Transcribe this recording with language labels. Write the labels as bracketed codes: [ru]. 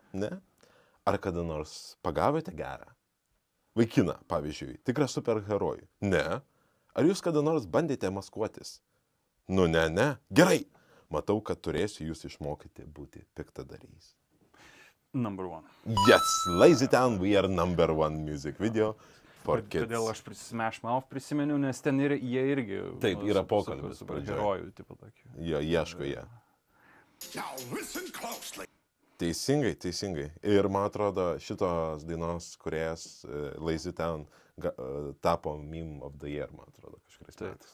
[lt] Ne. Ar kada nors pagavote gerą vaikiną, pavyzdžiui, tikrą superherojų? Ne. Ar jūs kada nors bandėte maskuotis? Nu, ne. Gerai. Matau, kad turėsiu jūs išmokyti būti piktadarys. [en] Number one. Yes, Lazy Town, we are number one music video for kids. [lt] Kodėl aš Smash Mouth prisimenu, nes ten jie irgi... Taip, yra pokalbis herojų, tipo tokį. Jo, ieško jie. Teisingai. Ir man atrodo, šitos dainos kūrėjas Lazy Town tapo Meme of the Year, man atrodo, kažkuris metais.